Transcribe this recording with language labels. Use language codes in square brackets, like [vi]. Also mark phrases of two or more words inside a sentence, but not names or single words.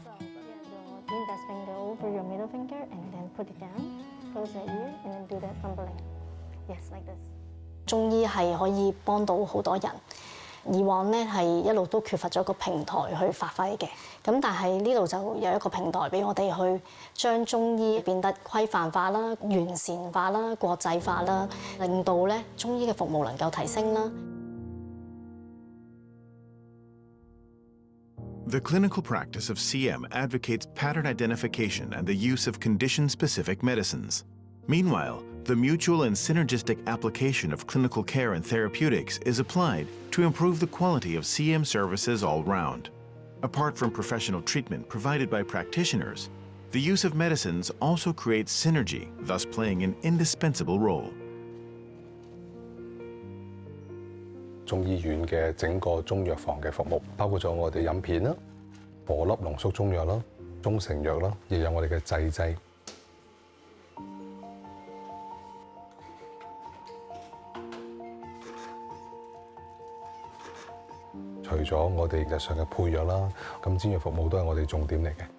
[yue] 中醫係可以幫到好多人。以往咧係一路都缺乏咗個平台去發揮嘅，咁但係呢度就有一個平台俾我哋去將中醫變得規範化啦、完善化啦、國際化啦，令到咧中醫嘅服務能夠提升啦。 [en] The clinical practice of CM advocates pattern identification and the use of condition-specific medicines. Meanwhile, The mutual and synergistic application of clinical care and therapeutics is applied to improve the quality of CM services all round. Apart from professional treatment provided by practitioners, the use of medicines also creates synergy, thus playing an indispensable role. [yue] 中醫院嘅整個中藥房嘅服務，包括咗我哋飲片啦、顆粒濃縮中藥啦、中成藥啦，亦有我哋嘅製劑。除咗我哋日常嘅配藥啦，咁煎藥服務都係我哋重點嚟嘅。